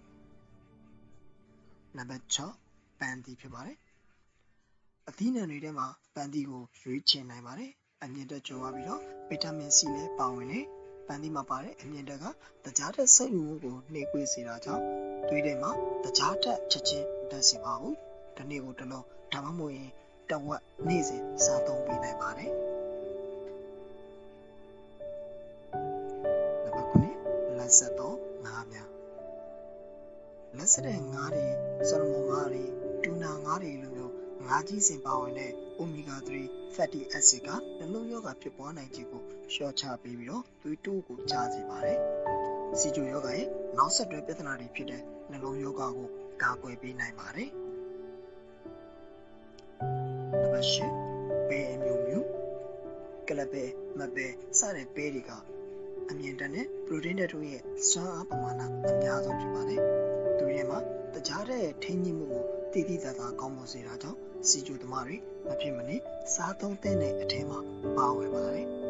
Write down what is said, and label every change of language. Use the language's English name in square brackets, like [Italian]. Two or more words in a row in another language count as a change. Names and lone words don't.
[Burmese] နံပါတ်6ပန်းသီးဖြစ်ပါတယ်အသီးနှံတွေထဲမှာပန်းသီးကိုရွေးချယ်နိုင်ပါတယ်အမြင့်တက်ကျော်ဝပြီးတော့ဗီတာမင် C လည်းပါဝင်တယ်ပန်းသီးမှာပါတဲ့အမြင့်တက်ကတခြားဓာတ်စုပ်ယူမှုကိုနှေးကွေးစေတာကြောင့်သွေးထဲမှာတခြားဓာတ်ချက်ချင်းတက်စေပါဘူးဒီနေ့ကိုတလုံးဒါမှမဟုတ်ရင်တဝက်နေ့စဉ်စားသုံးပေးနိုင်ပါတယ် နံပါတ်9လက်ဆက်တော့ငါးများလက်ဆက်တဲ့ငါးတွေဆလမွန်ငါးတွေတူနာငါးတွေလိုမျိုးငါးကြီးစင်ပါဝင်တဲ့ [English] omega 3 fatty acid [Burmese] ကနှလုံးရောဂါဖြစ်ပွားနိုင်ခြင်းကိုလျှော့ချပေးပြီးတော့သွေးတိုးကိုကျစေပါတယ်စီဂျိုယောဂရဲ့နောက်ဆက်တွဲပြဿနာတွေဖြစ်တဲ့နှလုံးရောဂါကိုကာကွယ်ပေးနိုင်ပါတယ် နံပါတ်10ပဲအမျိုးကလပဲမပဲစတဲ့ပဲတွေကအမြင့်တက်တဲ့ protein တို့ရဲ့စွမ်းအားပမာဏအများဆုံးဖြစ်ပါတယ်သူတွေမှာတခြားတဲ့ထိန်းညှိမှုကိုတည်တည်သားသားကောင်းမွန်စေတာကြောင့်စီဂျိုသမားတွေမဖြစ်မနေစားသုံးတဲ့အထက်မှာပါဝင်ပါတယ်